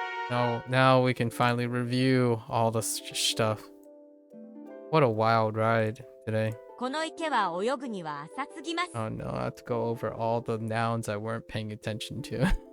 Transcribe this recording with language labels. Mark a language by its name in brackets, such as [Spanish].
[English] Now we can finally review all the stuff. What a wild ride today. [Japanese] この池は泳ぐには浅すぎます。 [English] Oh no, I have to go over all the nouns I weren't paying attention to.